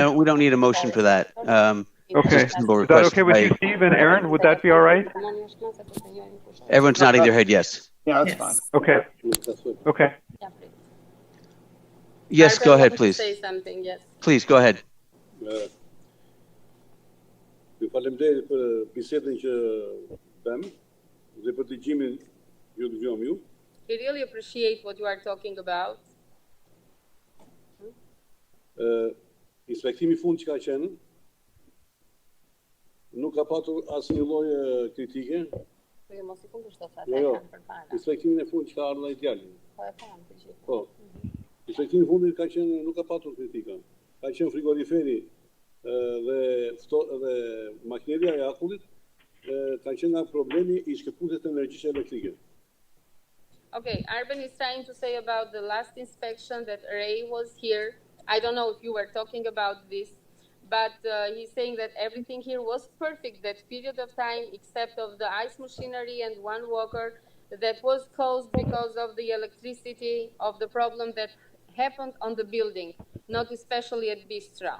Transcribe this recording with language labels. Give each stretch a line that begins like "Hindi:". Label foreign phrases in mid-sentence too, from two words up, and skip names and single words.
English: We don't need a motion for that. Okay. Is that okay with you, Steve and Aaron? Would that be all right? Everyone's nodding their head yes. Yeah, that's fine. Okay. Okay. Yes, go ahead, please. Say something, yes. Please, go ahead.
Albanian: Ju faleminderit për bisedën që bëm dhe për dëgjimin ju dëgjom ju.
English: We really appreciate what you are talking about.
Albanian: Inspektimi i fundit që ka qenë nuk ka patur asnjë lloj kritike. Jo. Inspektimin e fundit që ka ardhur ai djalin. Po. Inspektimi i fundit ka qenë nuk ka patur kritika. Ka qenë frigoriferi dhe makineria e akullit ka qenë nga problemi I shkëputjes të energjisë elektrike.
English: Okay, Arben is trying to say about the last inspection that Ray was here. I don't know if you were talking about this, but he's saying that everything here was perfect, that period of time, except of the ice machinery and one walker that was caused because of the electricity of the problem that happened on the building, not especially at Bistro.